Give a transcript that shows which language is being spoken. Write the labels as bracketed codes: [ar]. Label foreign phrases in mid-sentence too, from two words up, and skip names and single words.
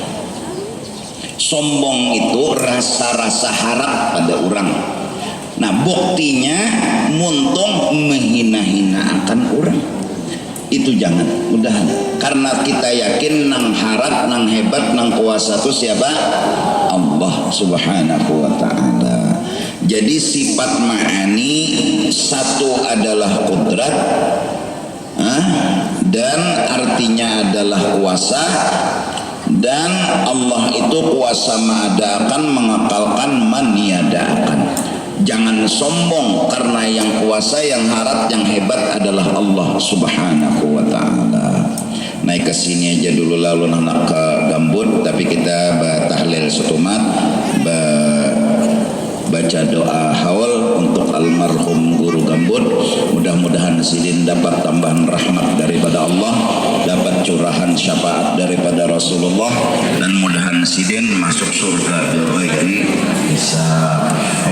[bjn] Sombong itu rasa-rasa harap pada orang. Nah buktinya muntung menghina-hina akan orang. [id] Itu jangan, mudahan. [bjn] Karena kita yakin nang harap, nang hebat, nang kuasa itu siapa? [ar] الله سبحانه وتعالى. [id] Jadi sifat ma'ani satu adalah kudrat, dan artinya adalah kuasa, dan Allah itu kuasa mengadakan, mengakalkan, meniadakan. Jangan sombong karena yang kuasa, yang harap, yang hebat adalah Allah [ar] سبحانه وتعالى. [bjn] Naik ke sini aja dulu lalu nak ke Gambut, tapi kita tahlil setumat, baca doa haul untuk almarhum guru Gambut. [id] Mudah-mudahan sidin dapat tambahan rahmat daripada Allah, dapat curahan syafaat daripada Rasulullah, dan mudahan sidin masuk surga [ar] بغير حساب.